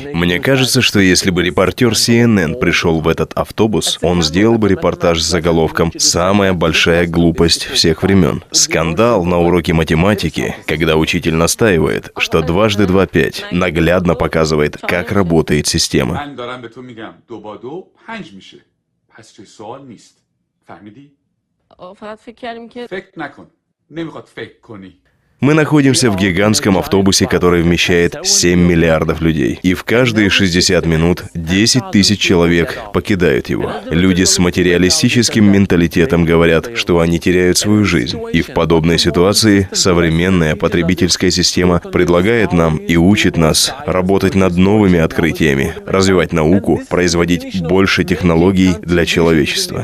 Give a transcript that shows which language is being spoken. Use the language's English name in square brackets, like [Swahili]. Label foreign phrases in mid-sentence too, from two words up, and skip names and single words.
[Russian] Мне кажется, что если бы репортер CNN пришел в этот автобус, он сделал бы репортаж с заголовком «Самая большая глупость всех времен». Скандал на уроке математики, когда учитель настаивает, что 2 × 2 = 5, наглядно показывает, как работает система. [Persian] فهمیدی؟ فقط فکر کردیم که فکر نکن نمیخواد فکر کنی [Russian] Мы находимся в гигантском автобусе, который вмещает 7 миллиардов людей. И в каждые 60 минут 10 тысяч человек покидают его. Люди с материалистическим менталитетом говорят, что они теряют свою жизнь. И в подобной ситуации современная потребительская система предлагает нам и учит нас работать над новыми открытиями, развивать науку, производить больше технологий для человечества.